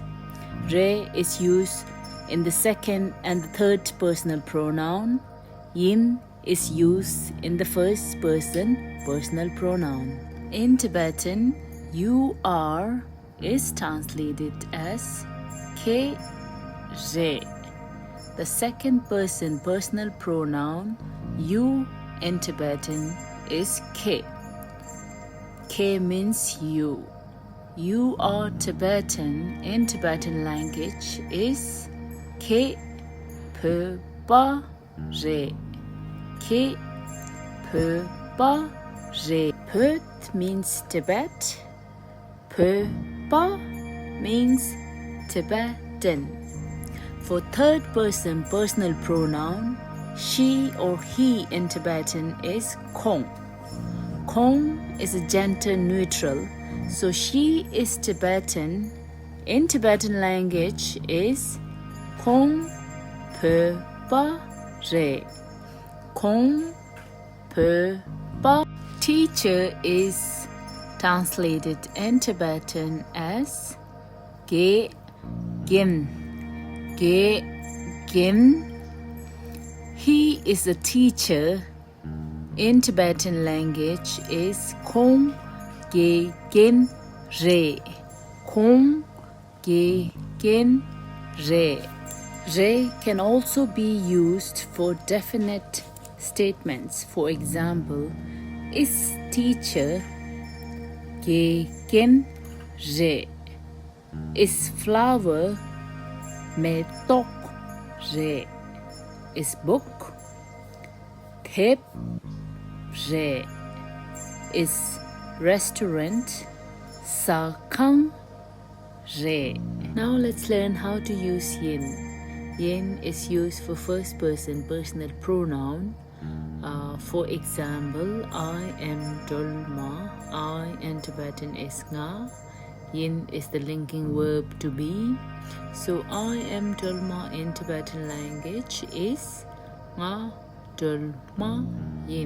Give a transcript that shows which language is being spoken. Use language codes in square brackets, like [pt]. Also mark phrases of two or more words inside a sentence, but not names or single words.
[en] Re is used in the second and the third personal pronoun. Yin is used in the first person personal pronoun. In Tibetan, you are is translated as [bo] ke re. [en] The second person personal pronoun you in Tibetan is ke. Ke means you. You are Tibetan in Tibetan language is [bo] ke pe ba re. Ke pe ba re. [en] Perth means Tibet. Pe ba means Tibetan. For third person personal pronoun, she or he in Tibetan is kong. Kong is a gender neutral, so she is Tibetan. In Tibetan language is [bo] kong pe ba re. Kong pe ba. [en] Teacher is translated in Tibetan as [bo] ge gin. Ge gin. [en] He is a teacher. In Tibetan language is [bo] kong ge gin re. Kong ge gin re. [en] Re can also be used for definite statements. For example, is teacher [bo] ge gin re. [en] Is flower [bo] me tok re. [en] Is book [bo] thep re. [en] Is restaurant [bo] sa kang re. [en] Now let's learn how to use yin. Yin is used for first person personal pronoun. For example, I am Dolma. I in Tibetan is nga. Yin is the linking verb to be. So I am Dolma in Tibetan language is [bo] nga Dolma yin.